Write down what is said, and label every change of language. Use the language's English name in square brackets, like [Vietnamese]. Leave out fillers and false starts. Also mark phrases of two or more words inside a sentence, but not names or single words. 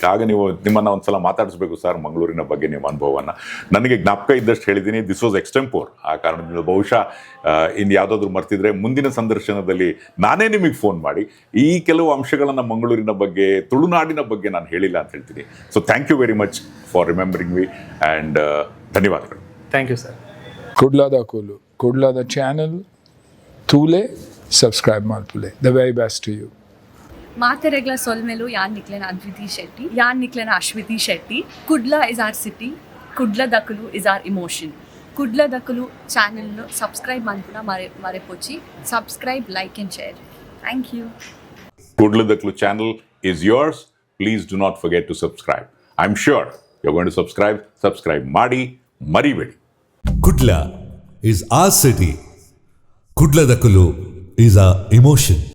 [Kannada] ಆಗ ನೀವು ನಿಮ್ಮನ್ನು ಒಂದು ಸಲ ಮಾತಾಡಿಸ್ಬೇಕು ಸರ್ ಮಂಗಳೂರಿನ ಬಗ್ಗೆ ನಿಮ್ಮ ಅನುಭವವನ್ನು. ನನಗೆ ಜ್ಞಾಪಕ ಇದ್ದಷ್ಟು ಹೇಳಿದ್ದೀನಿ. [English] this was extempore. [Kannada] ಆ ಕಾರಣದಿಂದ ಬಹುಶಃ ಇನ್ನು ಯಾವುದಾದ್ರೂ ಮರ್ತಿದ್ರೆ ಮುಂದಿನ ಸಂದರ್ಶನದಲ್ಲಿ ನಾನೇ ನಿಮಗೆ ಫೋನ್ ಮಾಡಿ ಈ ಕೆಲವು ಅಂಶಗಳನ್ನು ಮಂಗಳೂರಿನ ಬಗ್ಗೆ, ತುಳುನಾಡಿನ ಬಗ್ಗೆ ನಾನು ಹೇಳಿಲ್ಲ ಅಂತ ಹೇಳ್ತೀನಿ. [English] so thank you very much for remembering me and ಧನ್ಯವಾದಗಳು. thank you sir. [Tulu] ಕುಡ್ಲದ ಕೂಲು, ಕುಡ್ಲದ ಚಾನಲ್ ತೂಲೆ ಸಬ್ಸ್ಕ್ರೈಬ್ ಮಾಡ್ತುಲೆ. [English] the very best to you. [Tulu] ಮಾತೆರೆಗ್ಲ ಸೊಲ್ಮೆಲು ಯಾನ್ ನಿಕ್ಲೆನ ಅದ್ವಿತಿ ಶೆಟ್ಟಿ, ಯಾನ್ ನಿಕ್ಲೆನ ಅಶ್ವಿತಿ ಶೆಟ್ಟಿ. [English] Kudla is our city, Kudla Dakalu is our emotion. [Tulu] ಕುಡ್ಲ ದಕಲು ಚಾನೆಲ್ನು ಸಬ್ಸ್ಕ್ರೈಬ್ ಮಾಡ್ಕೊಂಡು ಮರೆಪೋಚಿ. [English] subscribe, like and share. thank you. Kudla Daklu channel is yours. Please do not forget to subscribe. I'm sure you're going to subscribe. [Kannada] Subscribe ಮಾಡಿ, ಮರಿಬೇಡಿ. [English] Kudla is our city. Kudla Dakulu is our emotion.